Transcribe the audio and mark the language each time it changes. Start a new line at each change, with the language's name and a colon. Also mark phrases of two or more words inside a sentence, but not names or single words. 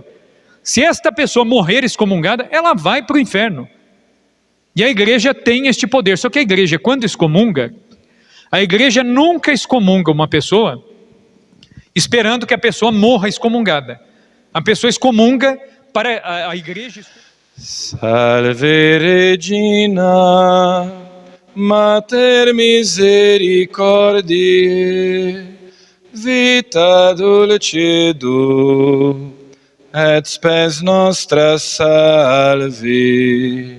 Portuguese: Se esta pessoa morrer excomungada, ela vai para o inferno. E a igreja tem este poder. Só que a igreja, quando excomunga, a igreja nunca excomunga uma pessoa esperando que a pessoa morra excomungada. A pessoa excomunga para a igreja.
Latin: Salve Regina, Mater misericordiae, vita dulcedo, et spes nostra salve.